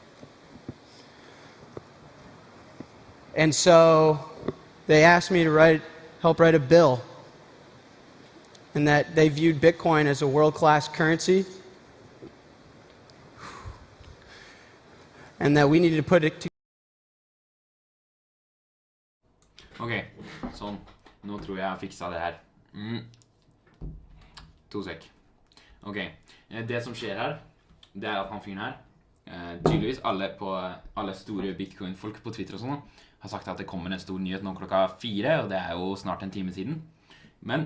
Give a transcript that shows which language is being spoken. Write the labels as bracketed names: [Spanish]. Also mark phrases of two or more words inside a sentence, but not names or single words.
[English] And so they asked me to help write a bill, and that they viewed Bitcoin as a world-class currency, and that we needed to put it to. [Norwegian] Ok, sånn. Nå tror jeg fiksa det her. To sek. Ok, det som skjer her, det at han fyren her, tydeligvis alle store Bitcoin-folk på Twitter og sånn, har sagt at det kommer en stor nyhet nå klokka 4, og det jo snart en time siden.